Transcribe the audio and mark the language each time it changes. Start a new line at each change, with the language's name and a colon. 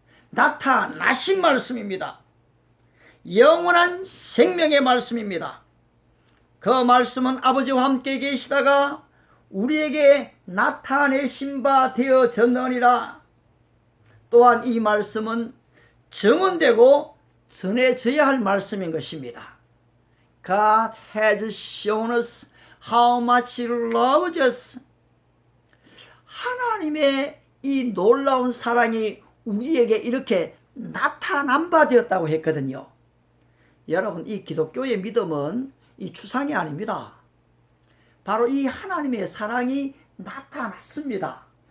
Korean: 나타나신 말씀입니다. 영원한 생명의 말씀입니다. 그 말씀은 아버지와 함께 계시다가 우리에게 나타내신 바 되어졌느니라. 또한 이 말씀은 증언되고 전해져야 할 말씀인 것입니다.
English: God has shown us how much He loves us.
Korean: 하나님의 이 놀라운 사랑이 우리에게 이렇게 나타난 바 되었다고 했거든요. 여러분, 이 기독교의 믿음은 이 추상이 아닙니다. 바로 이 하나님의 사랑이 나타났습니다.